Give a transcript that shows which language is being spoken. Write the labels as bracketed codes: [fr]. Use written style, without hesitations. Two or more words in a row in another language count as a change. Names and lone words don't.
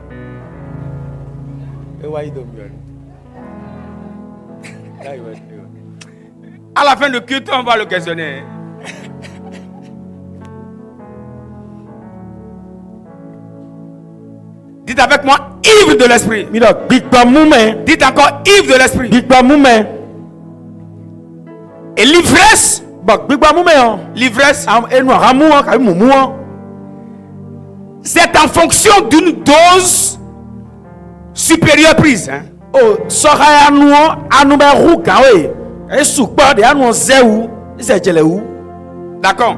[fr] À la fin du culte, on va le questionner. Dites avec moi, ivre de l'esprit. [ee] Mi do bigba mume. [fr] Dites encore, ivre de l'esprit. [ee] Bigba mume. [fr] Et l'ivresse, L'ivresse, c'est en fonction d'une dose supérieure prise. Hein. D'accord.